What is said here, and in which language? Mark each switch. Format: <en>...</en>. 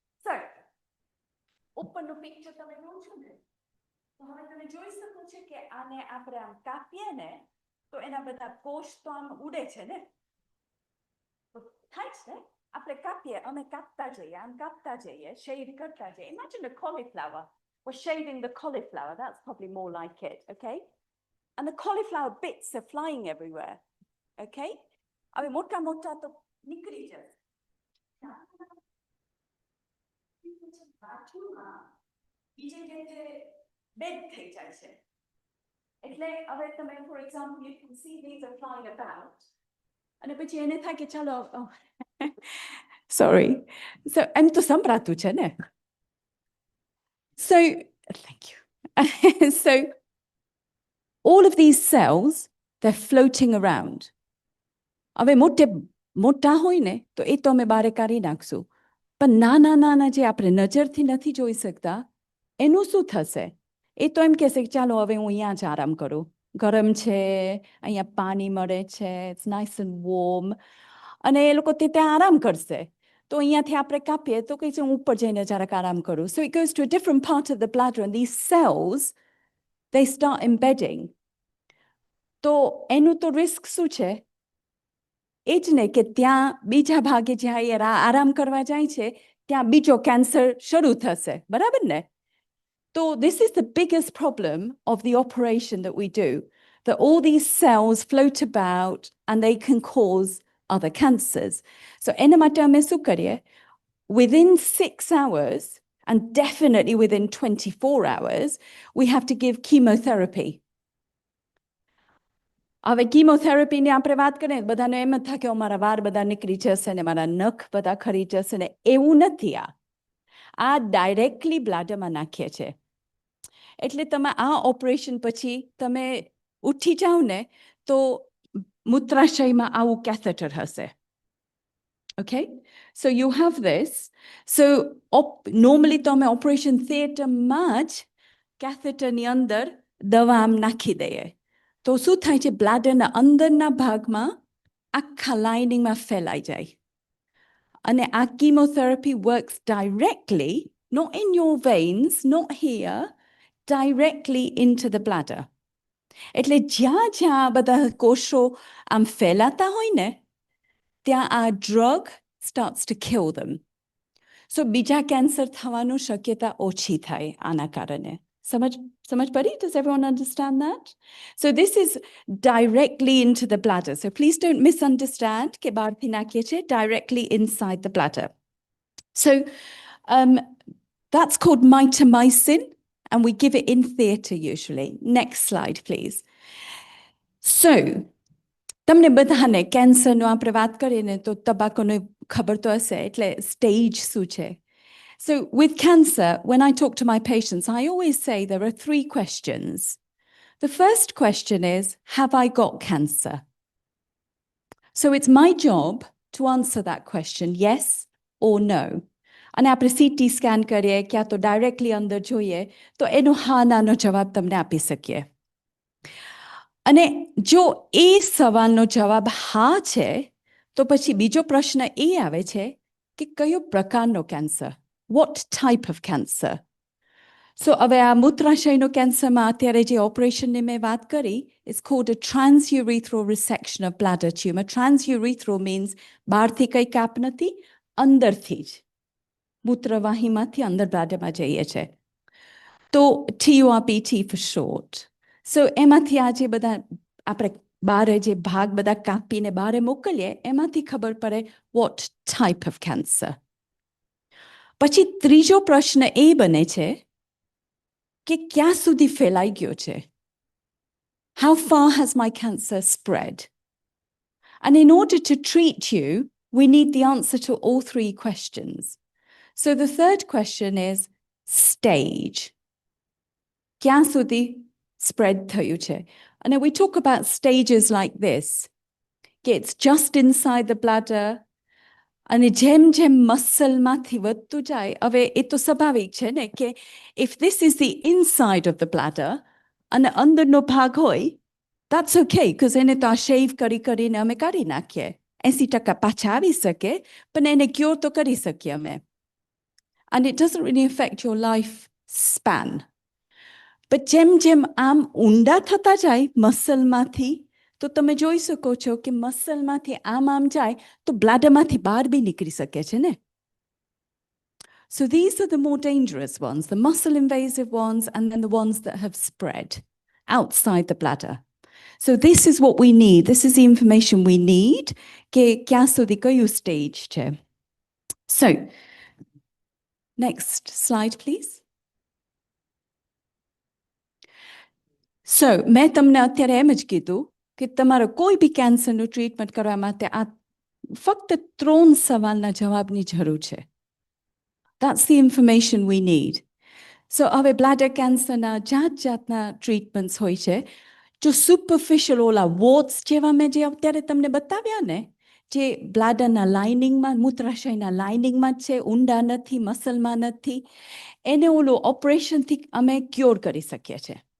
<en>So, open the picture</en> <gu>તમે જોવો છો ને તો હવે તમે જોઈ શકો છો કે આને આપણે આમ કાપીએ ને તો એના બધા કોષ તો આમ ઉડે છે ને તો થાય છે આપણે કાપીએ અમે કાપતા જઈએ shave કરતા જઈએ.</gu> <en>Imagine a cauliflower. We're shaving the cauliflower. That's probably more like it, okay? And the cauliflower bits are flying everywhere, okay?</en> <gu>હવે મોટા તો નીકળી જાય.</gu> <en>Bed</en> <gu>થઈ જાય છે એટલે હવે તમે</gu> <en>for example you can see these are flying about</en> <gu>અને પછી એને થાય કે ચાલો</gu> <en>sorry so</en> <gu>એમ તો સંભળાતું છે ને</gu> <en>so thank you so all of these cells they're floating around.</en> <gu>હવે મોટા હોય ને તો એ તો અમે બારે કાઢી નાખશું પણ નાના જે આપણે નજરથી નથી જોઈ શકતા એનું શું થશે? એ તો એમ કહેશે કે ચાલો હવે હું અહીંયા જ આરામ કરું. ગરમ છે, અહીંયા પાણી મળે છે,</gu> <en>it's nice and warm.</en> <gu>અને એ લોકો ત્યાં આરામ કરશે. તો અહીંયાથી આપણે કાપીએ તો કહીશું હું ઉપર જઈને જરાક આરામ કરું.</gu> <en>So it goes to a different part of the bladder and these cells, they start embedding.</en> <gu>તો એનું તો risk શું છે? એ જ ને કે ત્યાં બીજા ભાગે જ્યાં એ આરામ કરવા જાય છે ત્યાં બીજો કેન્સર શરૂ થશે. બરાબર ને?</gu> <en>So this is the biggest problem of the operation that we do, that all these cells float about and they can cause other cancers.</en> <gu>So એના માટે અમે શું કરીએ?</gu> <en>Within 6 hours, and definitely within 24 hours, we have to give chemotherapy.</en> <gu>હવે કીમોથેરાપીની આપણે વાત કરીએ બધાને એમ જ થાય કે મારા વાળ બધા નીકળી જશે ને મારા નખ બધા ખરી જશે ને એવું નથી. આ ડાયરેક્ટલી બ્લાડરમાં નાખીએ છે એટલે તમે આ ઓપરેશન પછી તમે ઉઠી જાઓ ને તો મૂત્રાશયમાં આવું કેથેટર હશે.</gu> <en>Okay, so you have this. So normally</en> <gu>તો અમે ઓપરેશન થિયેટરમાં જ કેથેટરની અંદર દવા આમ નાખી દઈએ. તો શું થાય છે? બ્લાડરના અંદરના ભાગમાં આખા લાઇનિંગમાં ફેલાઈ જાય અને આ</gu> <en>chemotherapy works directly, not in your veins, not here, directly into the bladder.</en> <gu>એટલે જ્યાં બધા કોષો આમ ફેલાતા હોય ને ત્યાં આ</gu> <en>drug starts to kill them.</en> <gu>So બીજા કેન્સર થવાનું શક્યતા ઓછી થાય આના કારણે. Samajh padi?</gu> <en>Does everyone understand that? So this is directly into the bladder. So please don't misunderstand</en> <gu>ke bharti nakye</gu> <en>directly inside the bladder. So that's called mitomycin, and we give it in theatre usually. Next slide, please.</en> <gu>So, તમને બધાને કેન્સરનો આપણે વાત કરીએ ને તો તબાકોનો ખબર તો હશે એટલે સ્ટેજ શું છે.</gu> <en>So with cancer, when I talk to my patients, I always say there are 3 questions. The first question is, have I got cancer? So it's my job to answer that question, yes or no.</en> <gu>અને આપણે CT scan કરીએ ક્યાં તો directly અંદર જોઈએ તો એનો હા નાનો જવાબ તમને આપી શકીએ. અને જો એ સવાલનો જવાબ હા છે તો પછી બીજો પ્રશ્ન એ આવે છે કે કયો પ્રકારનો cancer,</gu> <en>what type of cancer?</en> <gu>So હવે આ મૂત્રાશયનો કેન્સરમાં અત્યારે જે ઓપરેશનની મેં વાત કરી,</gu> <en>it's called a transurethral resection of bladder tumor.</en> <gu>Transurethral means બહારથી કંઈ કાપ નથી, અંદરથી જ મૂત્રવાહીમાંથી અંદર બ્લાડરમાં જઈએ છે. તો TURBT for short. So એમાંથી આ જે બધા આપણે બારે જે ભાગ બધા કાપીને બારે મોકલીએ એમાંથી ખબર પડે</gu> <en>what type of cancer.</en> <gu>પછી ત્રીજો પ્રશ્ન એ બને છે કે ક્યાં સુધી ફેલાઈ ગયો છે?</gu> <en>How far has my cancer spread? And in order to treat you, we need the answer to all 3 questions. So the third question is stage.</en> <gu>ક્યાં સુધી spread થયું છે?</gu> <en>And we talk about stages like this. It's just inside the bladder.</en> <gu>અને જેમ જેમ મસલમાંથી વધતું જાય, હવે એ તો સ્વાભાવિક છે ને કે</gu> <en>if this is the inside of the bladder</en> <gu>અને અંદરનો ભાગ હોય,</gu> <en>that's okay, because</en> <gu>એને તો આ શેવ કરી કરીને અમે કાઢી નાખીએ. 80% પાછા આવી શકે, પણ એને ક્યોર તો કરી શકીએ અમે.</gu> <en>And it doesn't really affect your life span.</en> <gu>But જેમ જેમ આમ ઊંડા થતા જાય મસલમાંથી, તો તમે જોઈ શકો છો કે મસલમાંથી આમ જાય તો બ્લાડરમાંથી બહાર બી નીકળી શકે છે ને.</gu> <en>So these are the more dangerous ones, the muscle invasive ones, and then the ones that have spread outside the bladder. So this is what we need. This is the information we need</en> <gu>કે ક્યાં સુધી કયું stage છે.</gu> <en>So next slide, please.</en> <gu>So મેં તમને અત્યારે એમ જ કીધું કે તમારો કોઈ બી કેન્સરનું ટ્રીટમેન્ટ કરવા માટે આ ફક્ત 3 સવાલના જવાબની જરૂર છે.</gu> <en>That's the information we need.</en> <gu>So હવે bladder cancerના જાતના ટ્રીટમેન્ટ્સ હોય છે. જો સુપરફિશિયલ ઓલા વોટ્સ જેવા મેં જે અત્યારે તમને બતાવ્યા ને, જે બ્લાડરના લાઇનિંગમાં, મૂત્રાશયના લાઇનિંગમાં જ છે, ઊંડા નથી, મસલમાં નથી, એને ઓલું ઓપરેશનથી અમે ક્યોર કરી શકીએ છીએ.</gu>